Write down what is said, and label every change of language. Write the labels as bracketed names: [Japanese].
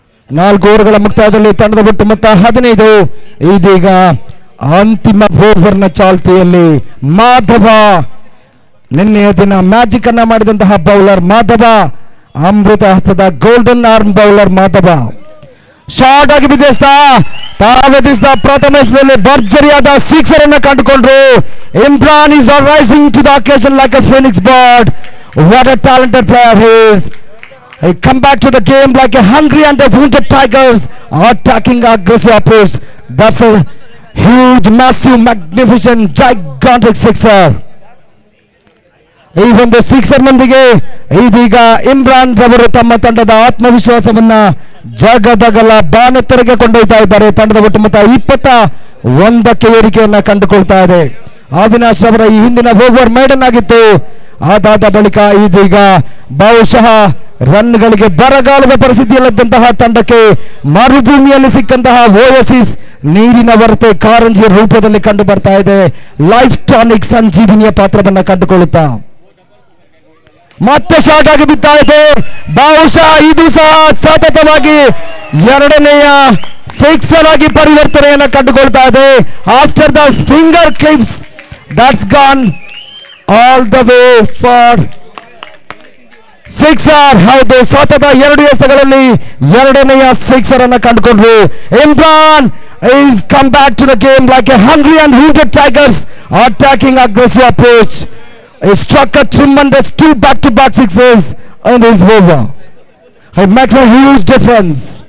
[Kannada] 4 ಓವರ್ಗಳ ಮುಕ್ತಾಯದಲ್ಲಿ ತಂಡದ ಒಟ್ಟು ಮೊತ್ತ 15. ಇದೀಗ ಅಂತಿಮ ಓವರ್ನ ಚಾಲ್ತಿಯಲ್ಲಿ ಮಾಧವ, ನಿನ್ನೆಯ ದಿನ ಮ್ಯಾಜಿಕ್ ಅನ್ನ ಮಾಡಿದಂತಹ ಬೌಲರ್ ಮಾಧವ, ಅಮೃತ ಹಸ್ತದ golden arm bowler Madhava short ಆಗಿ ತಾವೆದಿಸಿದ ಪ್ರಥಮ ಎಸೆತದಲ್ಲಿ ಭರ್ಜರಿಯಾದ ಸಿಕ್ಸರ್ ಅನ್ನು ಕಂಡುಕೊಂಡ್ರು. [English] Imran is rising to the occasion like a phoenix bird. What a talented player he is. He come back to the game like a hungry and a wounded tigers, attacking aggressive approach. That's a huge, massive, magnificent, gigantic sixer. [Kannada] ಈ ಒಂದು sixer ನೊಂದಿಗೆ ಇದೀಗ ಇಮ್ರಾನ್ ರವರು ತಮ್ಮ ತಂಡದ ಆತ್ಮವಿಶ್ವಾಸವನ್ನ ಜಗದಗಲ ಬಾನೆತ್ತರಿಗೆ ಕೊಂಡೊಯ್ತಾ ಇದ್ದಾರೆ. ತಂಡದ ಒಟ್ಟು ಮೊತ್ತ 21ಕ್ಕೆ ಏರಿಕೆಯನ್ನ ಕಂಡುಕೊಳ್ತಾ ಇದೆ. ಅವಿನಾಶ್ ಅವರ ಈ ಹಿಂದಿನ ಓವರ್ ಮೇಡನ್ ಆಗಿತ್ತು. ಅದಾದ ಬಳಿಕ ಇದೀಗ ಬಹುಶಃ ರನ್ಗಳಿಗೆ ಬರಗಾಲದ ಪರಿಸ್ಥಿತಿಯಲ್ಲಿದ್ದಂತಹ ತಂಡಕ್ಕೆ ಮರುಭೂಮಿಯಲ್ಲಿ ಸಿಕ್ಕಂತಹ ಓಯಸಿಸ್ ನೀರಿನ ಹೊರತೆ ಕಾರಂಜಿ ರೂಪದಲ್ಲಿ ಕಂಡು ಬರ್ತಾ ಇದೆ. ಲೈಫ್ ಟಾನಿಕ್ ಸಂಜೀವಿನಿಯ ಪಾತ್ರವನ್ನ ಕಂಡುಕೊಳ್ಳುತ್ತಾ ಮತ್ತೆ ಶಾರ್ಟ್ ಆಗಿ ಬಿತ್ತಾ ಇದೆ. ಬಹುಶಃ ಇದು ಸಹ ಸತತವಾಗಿ 2ನೇಯ ಸಿಕ್ಸರ್ ಆಗಿ ಪರಿವರ್ತನೆಯನ್ನು ಕಂಡುಕೊಳ್ತಾ ಇದೆ. [English] After the finger clips that's gone all the way for sixer. [Kannada] ಹೌದು, ಸತತ 2 ಎಸೆತಗಳಲ್ಲಿ 2ನೇಯ ಸಿಕ್ಸರ್ ಅನ್ನು ಕಂಡುಕೊಂಡ್ರು. [English] Imran is come back to the game like a hungry and wounded tigers, attacking aggressive approach. He struck a tremendous 2 back-to-back sixes in his over. It makes a huge difference.